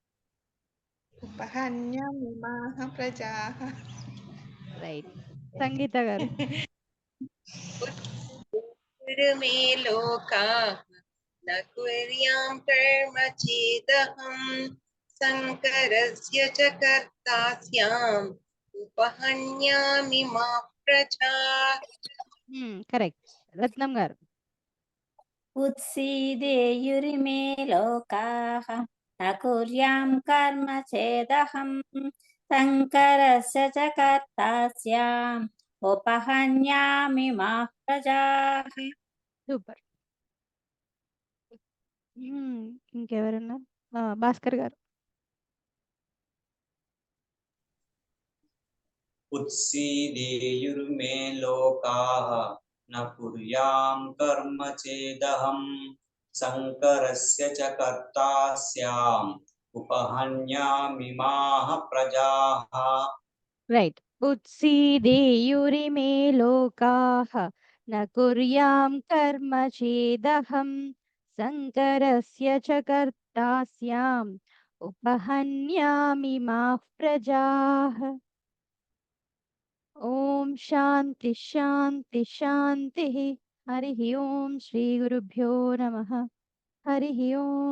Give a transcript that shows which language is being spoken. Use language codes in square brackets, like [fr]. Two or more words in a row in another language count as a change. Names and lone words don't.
[sa] ఉపహన్యమిమాः ప్రజాः. [te] రైట్. సంగీత గారు. [sa] मे लोकाः न कुर्यां कर्म चेदहं शङ्करस्य च कर्ता स्याम् उपहन्यामि मा प्रजाः. [te] కరెక్ట్. రత్నం గారు. [sa] उत्सीदेयुरिमे लोकाः न कुर्यां कर्म चेदहं शङ्करस्य च कर्ता स्याम् उपहन्यामि माः प्रजाः. [te] సూపర్. ఇంకెవరన్నా? భాస్కర్ గారు. [sa] उत्सीदेयुर्मे लोकाः न कुर्यां कर्म चेदहं शङ्करस्य च कर्ता स्याम् उपहन्यामिमाः प्रजाः. [te] రైట్. [sa] उत्सीदेयुरिमे लोकाः न कुर्यां कर्म चेदहं शङ्करस्य च कर्ता स्याम् उपहन्यामि माः प्रजाः. ఓం శాంతి శాంతి శాంతి. హరి ఓం శ్రీ గురుభ్యో నమః. హరి ఓం.